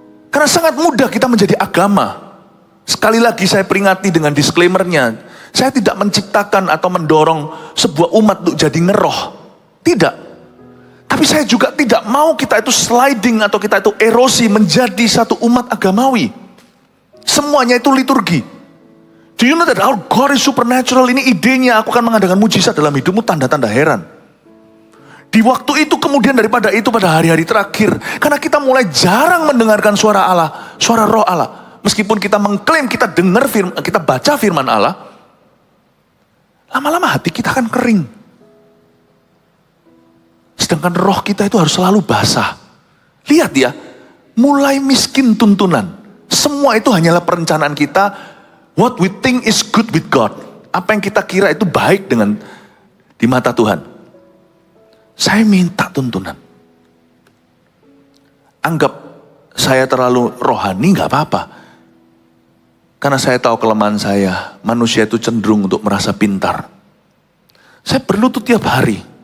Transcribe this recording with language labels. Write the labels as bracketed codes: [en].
[id] Karena sangat mudah kita menjadi agama. Sekali lagi saya peringati dengan disclaimernya. Saya tidak menciptakan atau mendorong sebuah umat untuk jadi ngeroh. Tidak. Tapi saya juga tidak mau kita itu sliding atau kita itu erosi menjadi satu umat agamawi. Semuanya itu liturgi. [en] Do you know that our God is supernatural? [id] Ini idenya, aku akan mengadakan mujizat dalam hidupmu, tanda-tanda heran. Di waktu itu kemudian daripada itu pada hari-hari terakhir. Karena kita mulai jarang mendengarkan suara Allah, suara roh Allah. Meskipun kita mengklaim kita dengar firman, kita baca firman Allah. lama-lama hati kita akan kering. Sedangkan roh kita itu harus selalu basah. Lihat ya, mulai miskin tuntunan. Semua itu hanyalah perencanaan kita. [en] What we think is good with God. [id] Apa yang kita kira itu baik di mata Tuhan. Saya minta tuntunan. Anggap saya terlalu rohani, gak apa-apa. Karena saya tahu kelemahan saya. Manusia itu cenderung untuk merasa pintar. Saya berlutut tiap hari.